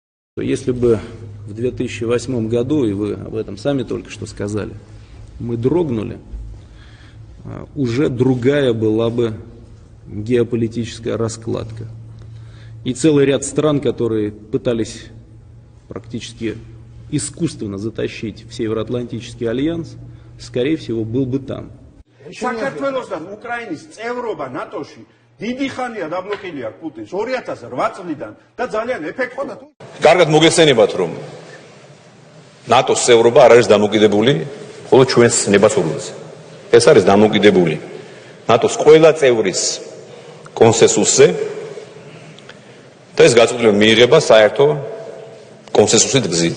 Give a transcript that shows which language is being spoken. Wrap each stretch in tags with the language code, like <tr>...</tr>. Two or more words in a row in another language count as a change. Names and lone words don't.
<ru>Если бы в 2008 году, и вы об этом сами только что сказали, мы дрогнули, уже другая была бы геополитическая раскладка. И целый ряд стран, которые пытались практически искусственно затащить в Североатлантический альянс, скорее всего, был бы там.</ru> <ka>დიდი ხანია დაბლოკილი არ პუტინს 2008 წლიდან და ძალიან ეფექტურად. კარგად მოგეხსენებათ რომ ნატოს წევრობა არ არის დამოკიდებული მხოლოდ ჩვენს ნებასურველზე. ეს არის დამოკიდებული ნატოს ყველა წევრის კონსენსუსზე და ეს გაწყვეტილება მიიღება საერთო კონსენსუსით გზით.</ka>